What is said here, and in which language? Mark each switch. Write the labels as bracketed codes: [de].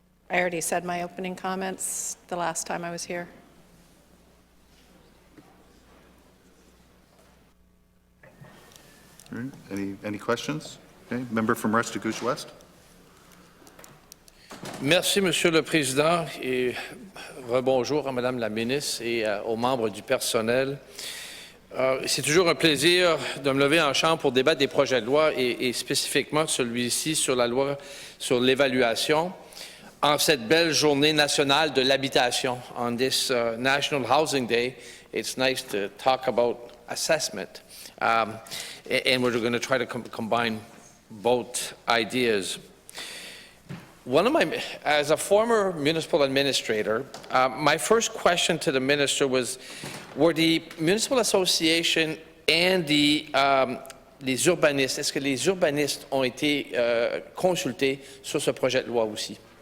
[en] I already said my opening comments the last time I was here. All right. Any questions? Okay. Member from Restigouche West. [fr] Merci, Monsieur le Président, et rebonjour à Madame la Ministre et aux membres du personnel. C'est toujours un plaisir de me lever en chambre pour débattre des projets de loi et spécifiquement celui-ci sur la loi sur l'évaluation en cette belle journée nationale de l'habitation. [en] On this National Housing Day, it's nice to talk about assessment. And we're going to try to combine both ideas. As a former municipal administrator, my first question to the minister was, were the municipal association and [fr] les urbanistes, est-ce que les urbanistes ont été consultés sur ce projet de loi aussi?